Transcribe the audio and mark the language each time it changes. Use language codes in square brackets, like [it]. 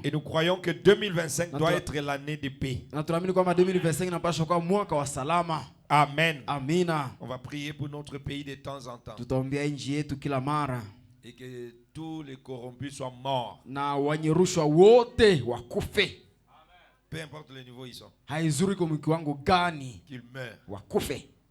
[fr] Et nous croyons que 2025 doit être l'année de paix. [sw] Na tunaamini kwamba 2025 inapaswa kuwa mwaka wa salama. [en] Amen. [sw] Amina. [fr] On va prier pour notre pays de temps en temps. [sw] Tutaombea nchi yetu kila mara. [fr] Et que tous les corrompus soient morts. [sw] Na wenye rushwa wote wakufe. [fr] Peu importe le niveau ils sont. [sw] Haizuri kwa kiwango gani, [fr] Qu'ils meurent. [sw] wakufe.